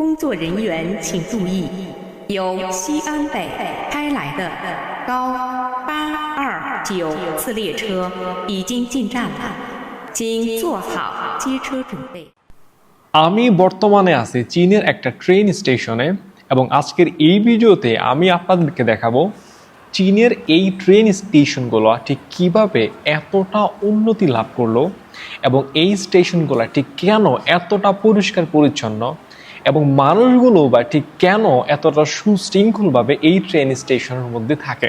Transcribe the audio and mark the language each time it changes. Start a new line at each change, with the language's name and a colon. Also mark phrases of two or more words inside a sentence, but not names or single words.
Chinese: 工作人员请注意，由西安北开来的高829次列车已经进站了，请做好接车准备。
Bangla: আমি বর্তমানে আছি চীনের একটা
English: train station
Bangla: এবং আজকের এই ভিডিওতে আমি আপনাদেরকে দেখাবো চীনের এই
English: train stations
Bangla: ঠিক কিভাবে এতটা উন্নতি লাভ করলো এবং এই স্টেশনগুলো ঠিক কেন এতটা পরিষ্কার পরিচ্ছন্ন এবং মানুষগুলো বা ঠিক কেন এতটা সুশৃঙ্খলভাবে এই
English: train station
Bangla: মধ্যে থাকে।